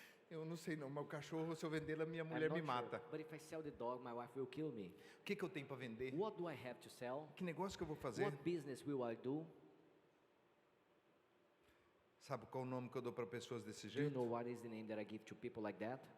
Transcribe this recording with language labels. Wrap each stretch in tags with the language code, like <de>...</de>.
<pt>Eu não sei não, meu cachorro, se eu vender ele, minha</pt> <en>I'm</en> <pt>mulher</pt> <en>not</en> <pt>me mata.</pt> <en>But if I sell the dog, my wife will kill me.</en> <pt>O que eu tenho para vender?</pt> <en>What do I have to sell?</en> <pt>Que negócio que eu vou fazer?</pt> <en>What business will I do?</en> <pt>Sabe qual o nome que eu dou para pessoas desse</pt> <en>Do you</en> <pt>jeito?</pt> <en>know what is the name that I give to people like that?</en>